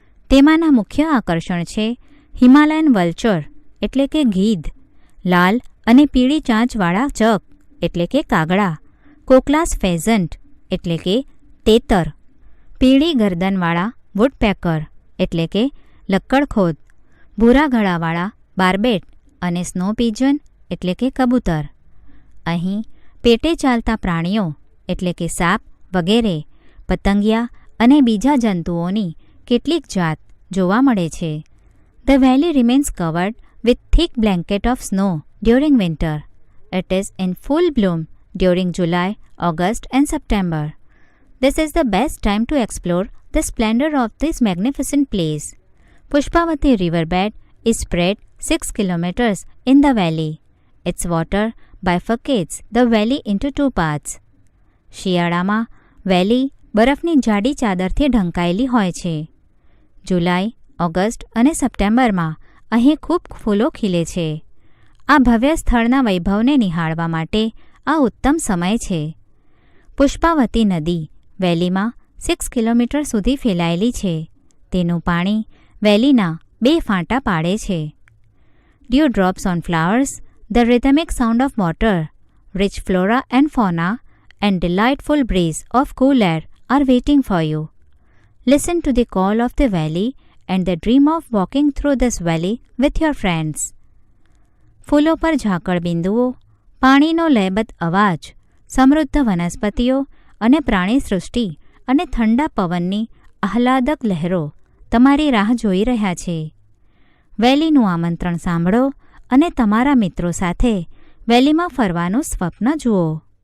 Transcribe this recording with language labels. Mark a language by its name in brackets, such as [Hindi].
[Gujarati] તેમાંના મુખ્ય આકર્ષણ છે હિમાલયન વલ્ચર એટલે કે ગીધ, લાલ અને પીળી ચાંચવાળા ચક એટલે કે કાગડા, કોકલાસ ફેઝન્ટ એટલે કે તેતર, પીળી ગરદનવાળા વુડપેકર એટલે કે લક્કડખોદ, ભૂરા ગળાવાળા બાર્બેટ અને સ્નો પીજન એટલે કે કબૂતર. અહીં પેટે ચાલતા પ્રાણીઓ એટલે કે સાપ વગેરે, પતંગિયા અને બીજા જંતુઓની કેટલીક જાત જોવા મળે છે. [English] The valley remains covered with thick blanket of snow during winter. It is in full bloom during July, August and September. This is the best time to explore the splendor of this magnificent place. Pushpavati riverbed is spread 6 kilometers in the valley. Its water bifurcates the valley into two parts. [Gujarati] શિયાળામાં વેલી બરફની જાડી ચાદરથી ઢંકાયેલી હોય છે. જુલાઈ, August અને સપ્ટેમ્બરમાં અહીં ખૂબ ફૂલો ખીલે છે. આ ભવ્ય સ્થળના વૈભવને નિહાળવા માટે આ ઉત્તમ સમય છે. પુષ્પાવતી નદી વેલીમાં 6 કિલોમીટર સુધી ફેલાયેલી છે. તેનું પાણી વેલીના 2 ફાંટા પાડે છે. [English] Dew drops on flowers, the rhythmic sound of water, rich flora and fauna, and delightful breeze of cool air are waiting for you. Listen to the call of the valley and the dream of walking through this valley with your friends. [Gujarati] ફૂલો પર ઝાકળ બિંદુઓ, પાણીનો લયબદ્ધ અવાજ, સમૃદ્ધ વનસ્પતિઓ અને પ્રાણી સૃષ્ટિ અને ઠંડા પવનની આહલાદક લહેરો તમારી રાહ જોઈ રહ્યા છે. વેલીનું આમંત્રણ સાંભળો અને તમારા મિત્રો સાથે વેલીમાં ફરવાનું સ્વપ્ન જુઓ.